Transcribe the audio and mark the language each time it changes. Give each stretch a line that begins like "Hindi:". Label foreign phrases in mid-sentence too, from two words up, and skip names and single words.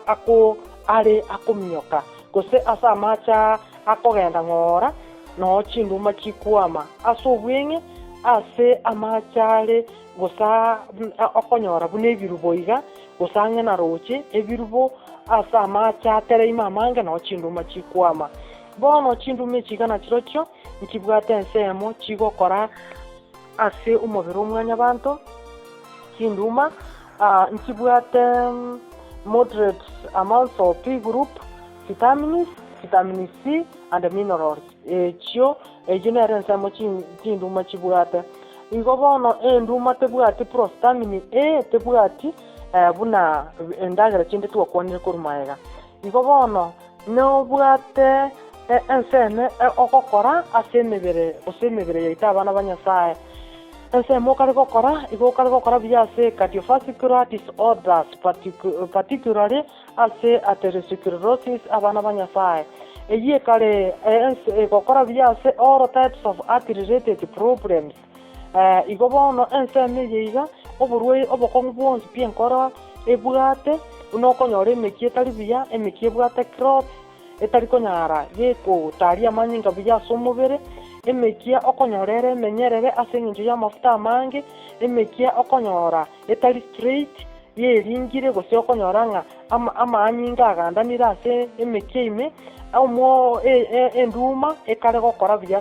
Gusii: are akominyoka gose ase amache akogenda ng'ora no chinduma chikwama ase obweng'e ase amache are gosa okonyora buna ebirubo iga gosang'e na roche ebirubo ase amache atereime amange no chinduma chikwama bono chinduma echiga nachirochio nchibwate ensemo chigokora ase omobere omwanya banto chinduma nchibwate
English: moderate amounts of P group vitamins, vitamin C
Gusii: and minerals echio nere ensemo chinduma chibwate igo bono enduma tebwati prostamine tebwati buna endagera chinde twakwanire korumaega igo bono nobwate enseme okokora ase emebere yaita abana ba Nyasaye enseme okare gokora buya ase
English: cardiovascular disorders particularly
Gusii: ase atherosclerosis abana ba Nyasaye eyie kare gokora buya ase
English: all types of heart related problems
Gusii: igo bono enseme yeiga oborwe obokongu bwonsi pia nkoro ebwate unokonyora emeki etari buya emeki ebwate clots etari konyara gekotaria amanyinga buya ase omobere emekia okonyorera emenyerere ase eng'encho ya amafuta amange emekia okonyora etari straight yeringire gose okonyora ng'a amanyinga agandanire ase emekia ime omo enduma ekare gokora buya